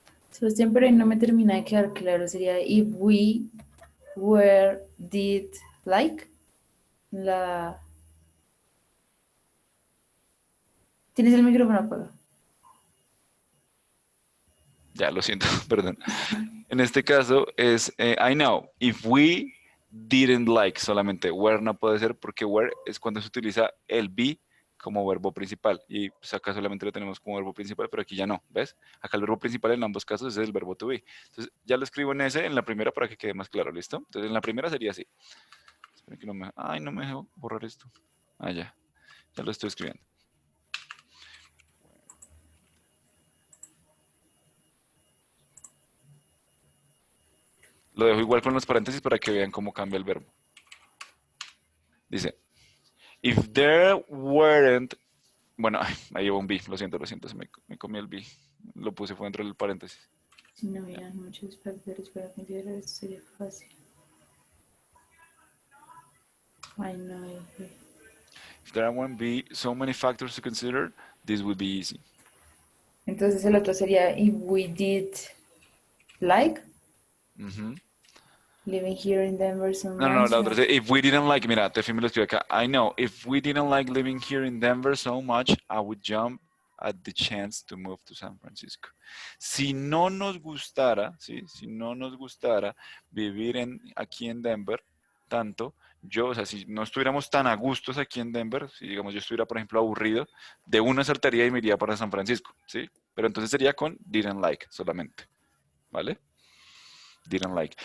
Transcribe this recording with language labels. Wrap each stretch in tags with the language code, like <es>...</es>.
<es>Sebastián, pero ahí no me termina de quedar claro. Sería</es> <en>if we were did like.</en> <es>La... ¿Tienes el micrófono apagado? Ya, lo siento, perdón. En este caso es</es> <en>I know, if we didn't like,</en> <es>solamente were no puede ser porque were es cuando se utiliza el be como verbo principal y pues acá solamente lo tenemos como verbo principal, pero aquí ya no, ¿ves? Acá el verbo principal en ambos casos es el verbo to be. Entonces ya lo escribo en ese, en la primera para que quede más claro, ¿listo? Entonces en la primera sería así. Espera que no me... Ay, no me dejo borrar esto. Ah, ya lo estoy escribiendo. Lo dejo igual con los paréntesis para que vean cómo cambia el verbo. Dice,</es> <en>if there weren't...</en> <es>Bueno, ay, ahí llevo un be, lo siento, me comí el be. Lo puse, fue dentro del paréntesis. Si no hubieran muchos factores para considerar, esto sería fácil. Ay, no.</es> <en>If there won't be so many factors to consider, this would be easy.</en> <es>Entonces el otro sería</es> <en>if we did like</en> <es>Ujú.</es> <en>living here in Denver so</en> <es>No, no,</es> <en>much.</en> <es>la otra es,</es> <en>if we didn't like,</en> <es>mira, Tefi me lo escribe acá.</es> <en>I know, if we didn't like living here in Denver so much, I would jump at the chance to move to San Francisco.</en> <es>Si no nos gustara, ¿sí? Si no nos gustara vivir aquí en Denver tanto, yo, o sea, si no estuviéramos tan a gustos aquí en Denver, si digamos yo estuviera, por ejemplo, aburrido, de una saltaría y me iría para San Francisco, ¿sí? Pero entonces sería con</es> <en>didn't like</en> <es>solamente, ¿vale?</es> <en>Didn't like.</en>